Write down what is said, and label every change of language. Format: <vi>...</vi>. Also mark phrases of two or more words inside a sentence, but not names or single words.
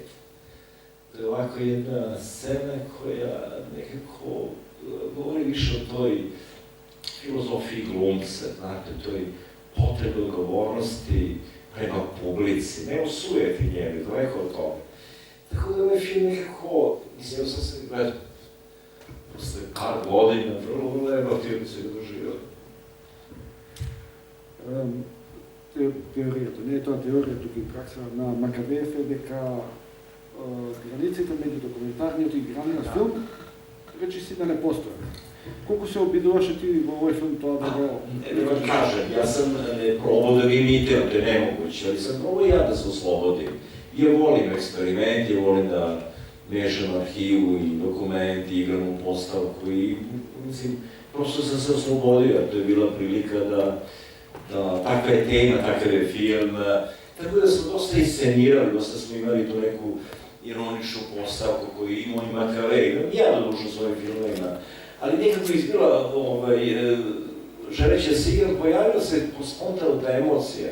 <sr>To je ovako jedna scena koja nekako govori više o toj filozofiji glumca, znate, toj potrebe odgovornosti prema publici, ne o sujeti njeni, daleko od toga. Tako da ovaj film nekako, mislim, sam se gledao posle par godina, vrlo emotivno se ga doživio.</sr> <mk>Теоријата, не е тоа теорија, туку и пракса на Макавеев е дека границите меѓу документарниот и играниот филм речиси да не постојат. Колку се обидуваше ти во овој филм тоа да го...</mk> <sr>Да vam kažem, ja sam ne probao da ga imitiram, to je nemoguće, ali sam probao ja da se oslobodim. Ja volim eksperiment, ja volim da mešam arhivu i dokumenti, igram u postavku i, mislim, prosto sam se oslobodio, to je bila prilika da takva je tema, takav je film, tako da smo dosta iscenirali, dosta smo imali tu neku ironičnu postavku koju imao i Makavej, imam ja dodušno svojim filmovima, ali nekako izbila, želeći da se igram, pojavila se spontano ta emocija.</sr>